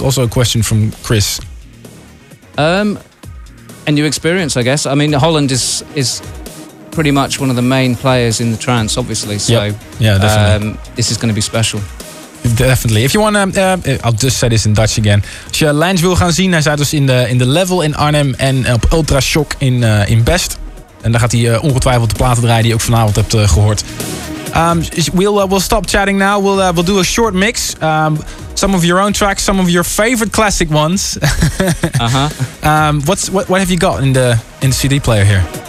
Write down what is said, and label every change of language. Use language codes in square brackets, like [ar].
[en] Also a question from Chris. A new experience, I guess. I mean, Holland is pretty much one of the main players in the trance, obviously. So Yeah, definitely. This is going to be special. Definitely. If you want to, I'll just say this in Dutch again. [nl] Als je Lange wil gaan zien, hij staat dus in de Level in Arnhem en op Ultrashock in Best. En daar gaat hij ongetwijfeld de platen draaien die je ook vanavond hebt gehoord. [en] We'll stop chatting now. We'll do a short mix. Some of your own tracks, some of your favorite classic ones. Uh-huh. What have you got in the CD player here?